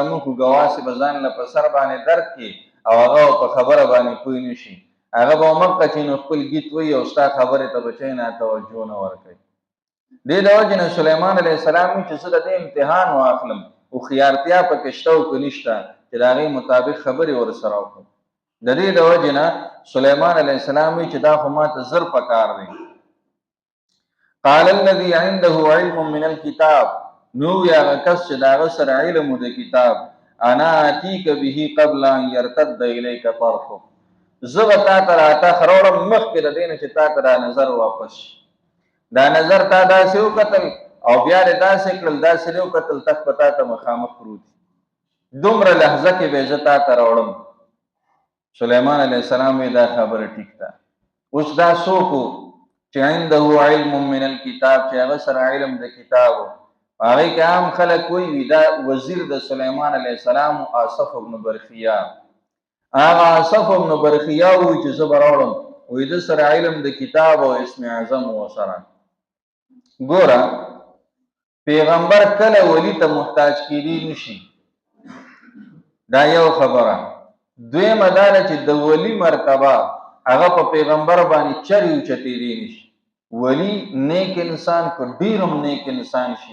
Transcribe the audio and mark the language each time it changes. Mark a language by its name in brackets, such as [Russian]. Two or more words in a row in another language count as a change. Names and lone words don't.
[Pashto] مه کوږه واسې به ځان له په سر باندې درد کړي او هغه په خبره باندې پوه نه شي هغه به مکه چې نو خپل ګیت وایي او ستا خبرې ته به چا نه توجه نه ورکوي دې د وجې نه سلیمان [Arabic] علیه السلام [Pashto] چې زه د دې امتحان واخلم هوښیارتیا پکې شته او که نشته چې د هغې مطابق خبرې ورسره وکړم د دې د وجې نه سلیمان [Arabic] علیه السلام [Pashto] وایي چې دا خو ماته زر پکار دی [Arabic] قال الذي عنده علم من الكتاب [Pashto] نو یا هغه کس چې د هغه سره علم د کتاب [Arabic] انا اتیک به قبل ان یرتد الیک طرفک [Pashto] زه به تا ته راته راوړم مخکې د دې نه چې تا ته دا نظر واپس شي دا نظر تا داسې وکتل او بیا دې داسې کړل داسې دې وکتل تک به تا ته مخامخ پروت دومره لحظه کې به زه تا ته راوړم سلیمان [Arabic] علیه السلام [Pashto] وی دا خبره ټیک ده اوس دا څوک چې [Arabic] عنده علم من الکتاب [Pashto] چې هغه سره علم د کتاب هغې کې عام خلک وایي دا وزیر د سلیمان [Arabic] علیه السلام [Pashto] آصف ابن برخیا هغه آصف ابن برخیا وایي چې زه به راوړم وایي ده سره علم د کتاب او اسم اعظم ورسره ګوره پیغمبر کله ولی ته محتاج کیدی نشي دا یو خبره دویمه دا ده چې د ولی مرتبه هغه په پیغمبر باندې چرې اوچتېدی نشي ولی نیک انسان که ډېر هم نیک انسان شي